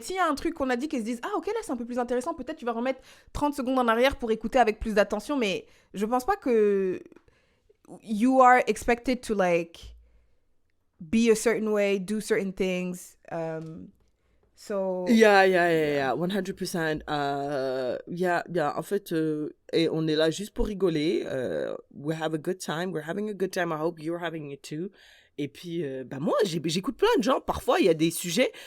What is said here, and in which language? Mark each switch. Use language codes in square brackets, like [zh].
[fr] S'il y a un truc qu'on a dit qu'ils se disent « Ah, ok, là, c'est un peu plus intéressant. Peut-être tu vas remettre 30 secondes en arrière pour écouter avec plus d'attention. » Mais je pense pas que [en] you are expected to, like, be a certain way, do certain things. So... Yeah. 100%. Yeah. [fr] En fait, et on est là juste pour rigoler. [en] We have a good time. We're having a good time. I hope you're having it too. [fr] Et puis, moi, j'écoute plein de gens. Parfois, il y a des sujets.